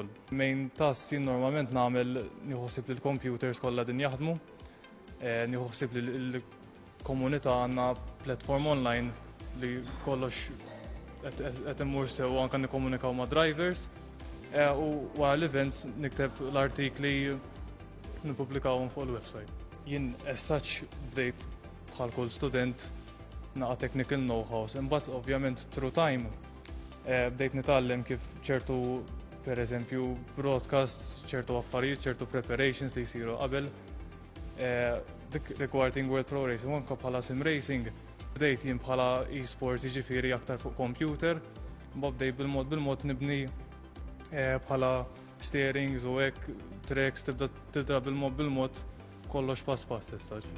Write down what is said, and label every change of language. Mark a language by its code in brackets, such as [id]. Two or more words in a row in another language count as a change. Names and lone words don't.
[en] Main task [mt] jien normalment nagħmel nieħosib li l-computers kollha din jaħdmu, nieħosib li l-komunità għandna [en] platform online [mt] li kollox qed immur sew anke nikkomunikaw ma' drivers u wara l-events nikteb l-artikli nippubblikawhom fuq il-website. Jien [en] as such [mt] bdejt bħal kull student naqa' [en] technical know-hows, [mt] imbagħad ovvjament [en] through time [mt] bdejt nitgħallem kif ċertu pereżempju broadcasts, ċertu affarijiet, ċertu preparations li jsiru qabel dik regarding World Pro Racing anke bħala [en] sim racing. [mt] Bdejt jien bħala e-sport jiġifieri aktar fuq computer, bdejt bil-mod nibni bħala steerings u hekk tracks tibda tidra bil-mod kollox pass issa.